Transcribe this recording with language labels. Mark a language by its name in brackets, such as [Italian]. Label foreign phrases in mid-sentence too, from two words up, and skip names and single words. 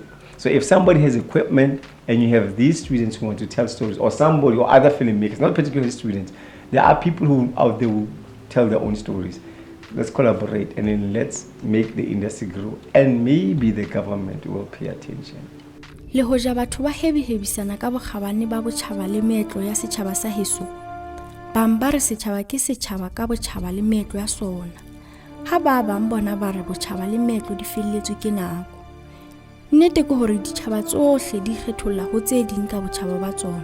[English] So if somebody has equipment and you have these students who want to tell stories, or somebody or other filmmakers, not particularly students, there are people who out there who tell their own stories. Let's collaborate, and then let's make the industry grow, and maybe the government will pay attention. [Southern Sotho] Le hoja batho ba hebisana ka bokgabane ba botjhaba le meetlo ya setjhaba sa heso, bang ba re setjhaba ke setjhaba ka botjhaba le meetlo ya sona. Ha ba bang bona ba re botjhaba le meetlo di felletswe ke nako. Nnete ke hore ditjhaba tsohle di kgetholla ho tse ding ka botjhaba ba tsona.